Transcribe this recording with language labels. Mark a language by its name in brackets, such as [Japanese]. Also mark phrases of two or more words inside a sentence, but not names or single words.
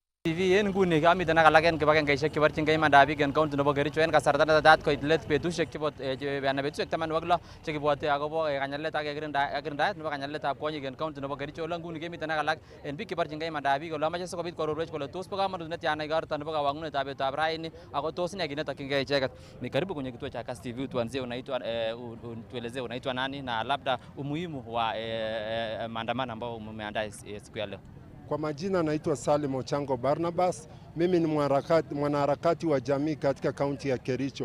[Kalenjin] TV en nguni kamiten ak alak en kibagengeisiek cheborchingei imandab biik en county nebo Kericho en kasarta netetat koit let betusiek chebo anan betusiek 16 chekibwote akobo kanyalet ak kirindaet nebo kanyaletab kwonyik en county nebo Kericho. Ole nguni kemiten ak alak en biik cheborchingei imandab biik ole amache sikobit kororwech kole tos bo kamanut netiana igorto nebo kawangunetab betutab raini ako tos ne kit netokyingei icheket. [Swahili] Ni karibu kwenye kituo cha Kass TV, tuanzie tuelezee unaitwa nani na labda umuhimu wa maandamano ambao umeandaa siku ya leo. Kwa majina naitwa Salim Ochango Barnabas. Mimi ni mwanaharakati wa jamii katika kaunti ya Kericho.